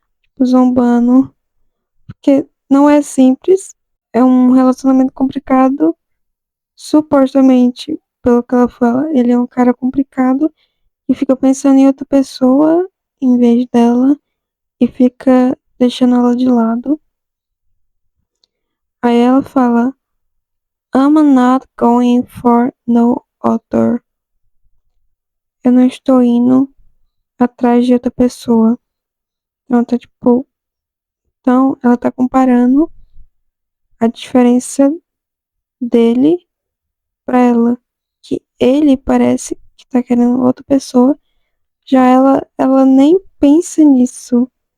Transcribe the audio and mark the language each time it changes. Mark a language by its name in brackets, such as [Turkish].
[Portuguese] Tipo, zombando. Porque não é simples. É um relacionamento complicado. Supostamente, pelo que ela fala, ele é um cara complicado e fica pensando em outra pessoa em vez dela e fica deixando ela de lado. Aí ela fala, [English] I'm not going for no other. [Portuguese] Eu não estou indo atrás de outra pessoa. Então, tá tipo, então ela tá comparando a diferença dele pra ela, que ele parece que tá querendo outra pessoa, já ela nem pensa nisso.